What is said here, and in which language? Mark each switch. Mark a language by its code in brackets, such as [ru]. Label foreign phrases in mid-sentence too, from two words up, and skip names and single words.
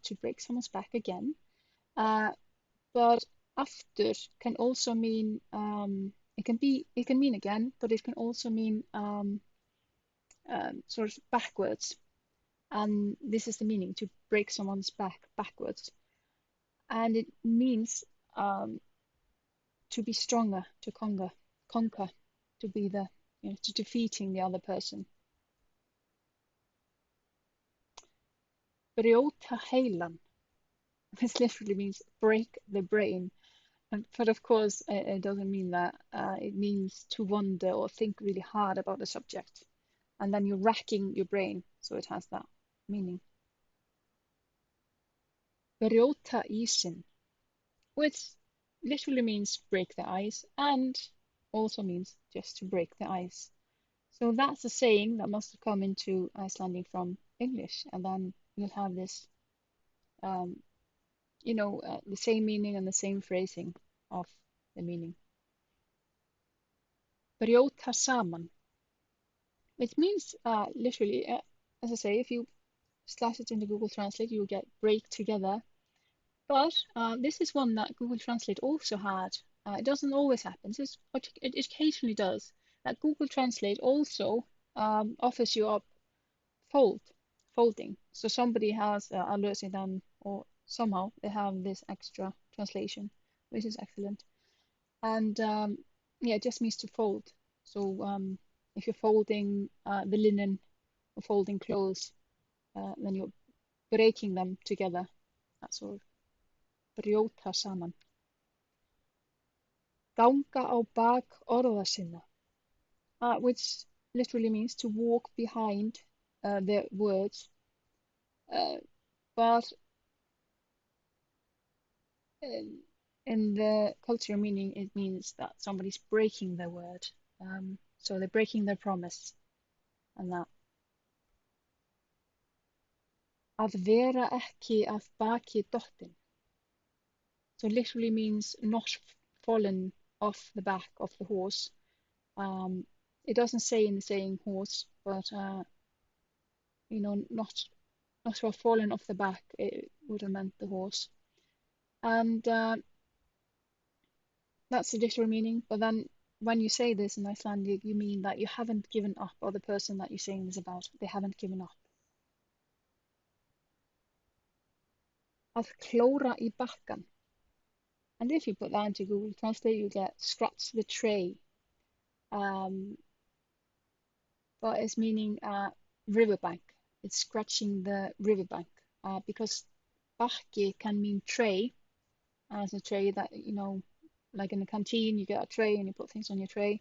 [en] To break someone's back again? But after can also mean it can mean again, but it can also mean sort of backwards. And this is the meaning, to break someone's back backwards. And it means to be stronger, to conquer, to be the, to defeating the other person. [is] Brjóta heilann, [en] this literally means break the brain. But of course, it doesn't mean that. It means to wonder or think really hard about a subject. And then you're racking your brain, so it has that meaning. [is] Brjóta ísinn, [en] which literally means break the ice and also means just to break the ice. So that's a saying that must have come into Icelandic from English, and then you'll have this, um, the same meaning and the same phrasing of the meaning. [is] Brjóta saman, [en] which means literally, as I say, if you slash it into Google Translate, you'll get break together. But this is one that Google Translate also had. It doesn't always happen. It occasionally does. That Google Translate also offers you up folding. So somebody has löst done, or somehow they have this extra translation, which is excellent. And yeah, it just means to fold. So if you're folding the linen or folding clothes, then you're breaking them together. That's sort of [is] brjóta saman. Ganga á orða sinna, [en] which literally means to walk behind the words, but in the cultural meaning, it means that somebody's breaking their word. So they're breaking their promise, and that. [is] Að vera ekki baki, dottinn. [en] So literally means not fallen off the back of the horse. It doesn't say in the saying horse, but not to have fallen off the back. It would have meant the horse, and that's the literal meaning. But then when you say this in Icelandic, you mean that you haven't given up, or the person that you're saying this about, they haven't given up. [is] Að klóra í bakkann. [en] And if you put that into Google Translate, you get scratch the tray. But it's meaning riverbank. It's scratching the riverbank, because baki can mean tray, as a tray that, like in a canteen, you get a tray and you put things on your tray.